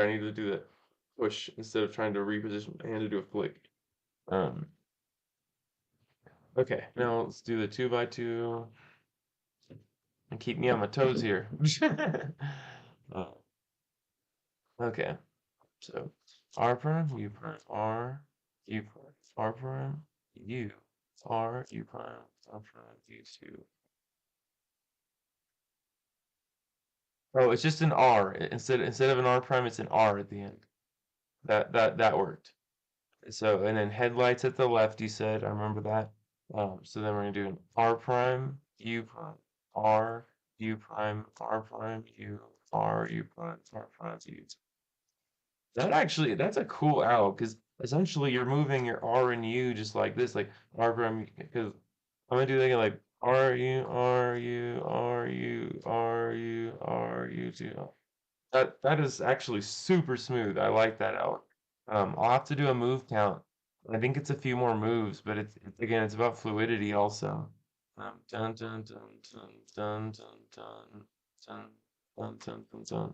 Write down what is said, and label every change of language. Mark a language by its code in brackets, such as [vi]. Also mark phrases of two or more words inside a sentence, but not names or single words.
[en] I need to do that push instead of trying to reposition my hand to do a flick. Um, okay, now let's do the two by two and keep me on my toes here. Uh, okay, so R prime, U prime, R, U prime, R prime, U, R, U prime, R prime, U two. Oh, it's just an R. Instead of an R prime, it's an R at the end. That worked. So, and then headlights at the left, you said. I remember that. So then we're gonna do an R prime, U prime, R, U prime, R prime, U, R, U prime, R prime, U. That actually, that's a cool owl because essentially you're moving your R and U just like this, like R prime. Because I'm gonna do like R U R U R U R U R U two. That is actually super smooth. I like that out. I'll have to do a move count. I think it's a few more moves, but it's again, it's about fluidity also. Dun dun dun dun dun dun dun dun dun dun dun dun.